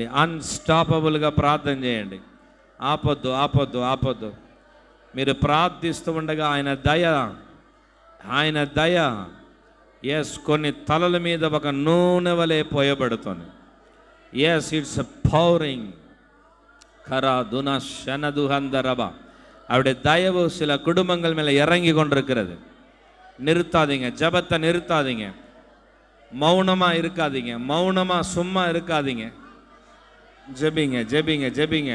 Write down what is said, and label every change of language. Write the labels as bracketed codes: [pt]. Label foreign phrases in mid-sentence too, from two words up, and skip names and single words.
[te] అన్స్టాపబుల్గా ప్రార్థన చేయండి. ఆపొద్దు. మీరు ప్రార్థిస్తూ ఉండగా ఆయన దయ ఎస్ కొన్ని తలల మీద ఒక నూనె వలె పోయబడుతుంది. [en] Yes, it's pouring. கரா துனா ஷனதுஹந்தரபா. [ta] அவருடைய தயவு சில குடும்பங்கள் மேலே இறங்கி கொண்டிருக்கிறது. நிறுத்தாதீங்க, ஜபத்தை நிறுத்தாதீங்க, மௌனமாக இருக்காதீங்க, மௌனமாக சும்மா இருக்காதீங்க. ஜெபிங்க.